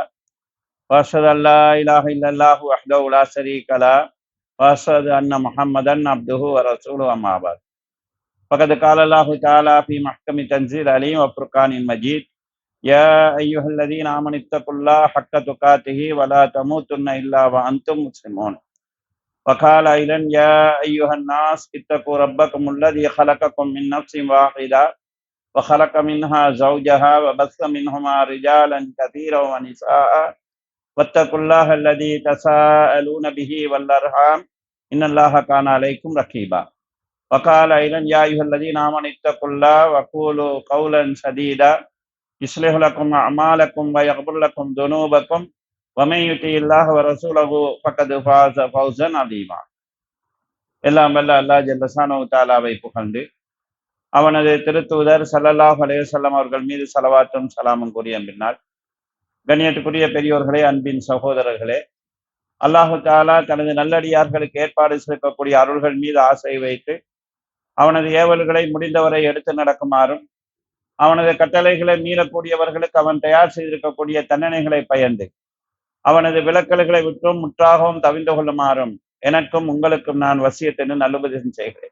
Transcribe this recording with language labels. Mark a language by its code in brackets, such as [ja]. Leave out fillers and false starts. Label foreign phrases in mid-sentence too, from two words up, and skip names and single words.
[ar] وأشهد أن لا إله إلا الله وحده لا شريك له وأشهد أن محمدا عبده ورسوله أما بعد فقد قال الله تعالى في محكم تنزيل عليم وفرقان المجيد يا أيها الذين آمنوا اتقوا الله حق تقاته ولا تموتن إلا وأنتم முஸ்லிமூன் وقال أيضا يا أيها الناس اتقوا ربكم الذي خلقكم من نفس واحدة وخلق منها زوجها وبث منهما رجالا كثيرا ونساء واتقوا الله الذي تساءلون به والأرحام إن الله كان عليكم رقيبا وقال أيضا يا أيها الذين آمنوا اتقوا الله وقولوا قولا سديدا يصلح لكم أعمالكم ويغفر لكم ذنوبكم ومن يطع الله ورسوله فقد فاز فوزا عظيما. [ta] எல்லாம் வல்ல அல்லாஹ் [ar] جل شأنه تعالى [ta] புகழ்ந்து அவனது திருத்தூதர் [ar] صلى الله عليه وسلم [ta] அவர்கள் மீது ஸலவாத்தும் ஸலாமும் கூறிய பின்னால், கண்ணியத்துக்குரிய பெரியோர்களே, அன்பின் சகோதரர்களே, [ar] الله تعالى [ta] தனது நல்லடியார்களுக்கு ஏற்பாடு செய்யக்கூடிய அருள்கள் மீது ஆசை வைத்து அவனது ஏவல்களை முடிந்தவரை எடுத்து நடக்குமாறும், அவனது கட்டளைகளை மீறக்கூடியவர்களுக்கு அவன் தயார் செய்திருக்கக்கூடிய தண்டனைகளை பயந்து அவனது விலக்கல்களை விட்டும் முற்றாகவும் தவிர்ந்து கொள்ளுமாறும் எனக்கும் உங்களுக்கும் நான் வசியத்தின்னு நல்லுபதேசம் செய்கிறேன்.